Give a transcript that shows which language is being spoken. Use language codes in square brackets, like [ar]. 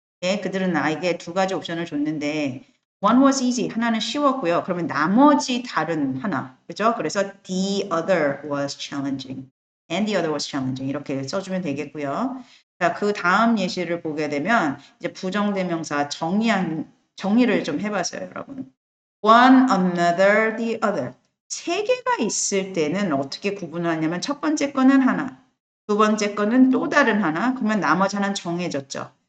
[ko] 그들은 나에게 두 가지 옵션을 줬는데 [en] one was easy, [ko] 하나는 쉬웠고요. 그러면 나머지 다른 하나, 그죠? 그래서 [en] the other was challenging and the other was challenging [ko] 이렇게 써주면 되겠고요. 자, 그 다음 예시를 보게 되면 이제 부정대명사 정리를 좀 해봤어요, 여러분. [en] one, another, the other. [ko] 세 개가 있을 때는 어떻게 구분을 하냐면 첫 번째 거는 하나, 두 번째 거는 또 다른 하나, 그러면 나머지 하나는 정해졌죠.